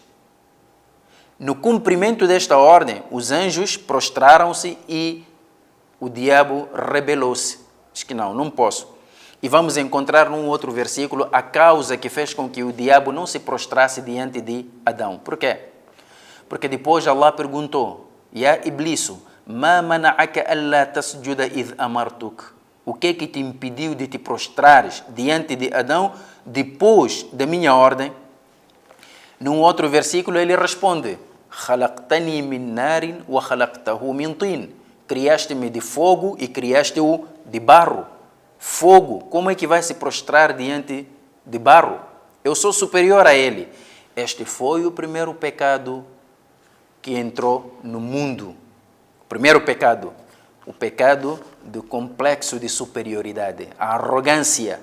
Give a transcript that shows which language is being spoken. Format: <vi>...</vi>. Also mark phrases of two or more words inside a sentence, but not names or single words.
<pt>No cumprimento desta ordem, os anjos prostraram-se e o diabo rebelou-se. Diz que não posso. E vamos encontrar num outro versículo a causa que fez com que o diabo não se prostrasse diante de Adão. Por quê? Porque depois Allah perguntou:</pt> <ar>يا إبليس، ما منعك ألا تسجد إذ أمرتك?</ar> <pt>O que te impediu de te prostrares diante de Adão depois da minha ordem? Num outro versículo ele responde:</pt> <ar>خلقتني من نار وخلقته من طين.</ar> <pt>Criaste-me de fogo e criaste-o de barro. Fogo, como é que vai se prostrar diante de barro? Eu sou superior a ele. Este foi o primeiro pecado que entrou no mundo. O primeiro pecado, o pecado do complexo de superioridade, a arrogância.</pt>